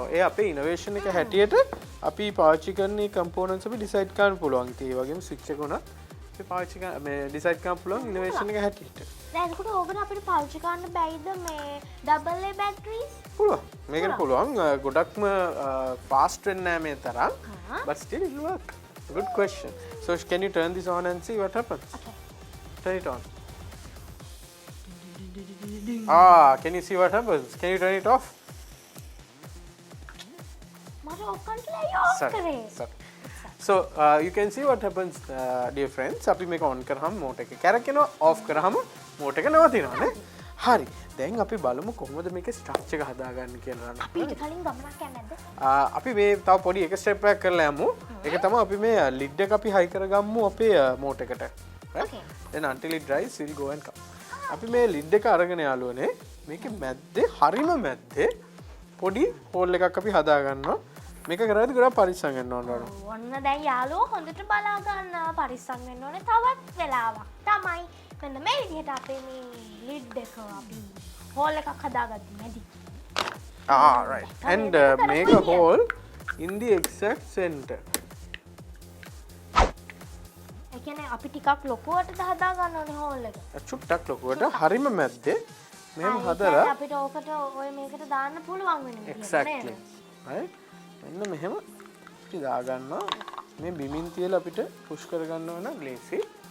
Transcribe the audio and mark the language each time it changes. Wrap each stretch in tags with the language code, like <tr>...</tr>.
<si>ඔව් ඒ අපේ innovation එක හැටියට අපි පාවිච්චි කරන components අපි decide කරන්න පුළුවන්. ඒ වගේම switch එක උනත් අපි පාවිච්චි කරන මේ ඩිසයිඩ් කරන්න පුළුවන් ඉනෝවේෂන් එක හැටියට. දැන් එතකොට ඕකට අපිට පාවිච්චි කරන්න බැයිද මේ double A batteries? පුළුවන්. මේකට පුළුවන් ගොඩක්ම fast වෙන්නේ නැහැ මේ තරම්.</si> <en>But still it will work. Good question. So can you turn this on and see what happens? Okay. Turn it on. Can you see what happens? Can you turn it off?</en> <si>මට of කරලා off කරේ.</si> <en>Sorry. So you can see what happens, dear friends.</en> <si>අපි මේක on කරාම motor එක කැරකෙනවා, off කරාම motor එක නවතිනවා නේ. හරි. දැන් අපි බලමු කොහොමද මේකේ structure එක හදාගන්න කියලා. අපි ඊට කලින් ගමනක් යන්නේ නැද්ද? අපි මේ තව පොඩි එක step එකක් කරලා යමු. ඒක තමයි අපි මේ lid එක අපි high කරගමු අපේ motor එකට.</si> <en>Right? Okay. Then until it dries we'll go and come.</en> <si>අපි මේ lid එක අරගෙන යාළුවනේ මේකේ මැද්දේ හරිම මැද්දේ පොඩි hole එකක් අපි හදාගන්නවා. මේක කරද්දී ගොඩක් පරිස්සම් වෙන්න ඕන නේද? ඔන්න දැන් යාළුවෝ හොඳට බලා ගන්න පරිස්සම් වෙන්න ඕනේ තවත් වෙලාවක්. තමයි මෙන්න මේ විදිහට අපේ මේ lid එක අපි hole එකක් හදාගත්තා මැදි.</si> <en>Right. And make a hole in the exact center.</en> <si>ඒ කියන්නේ අපි ටිකක් ලොකුවට හදා ගන්න ඕනේ hole එක. චුට්ටක් ලොකුවට හරිම මැද්දේ මෙහෙම ඒ හදලා කියන්නේ අපිට ඕකට ඔය මේකට දාන්න පුළුවන් වෙන විදිහට</si> <en>exactly. Right?</en> <si>මෙන්න මෙහෙම අපි දාගන්නවා. මේ බිමින් තියලා අපිට පුෂ් කරගන්න ඕන ලේසි.</si>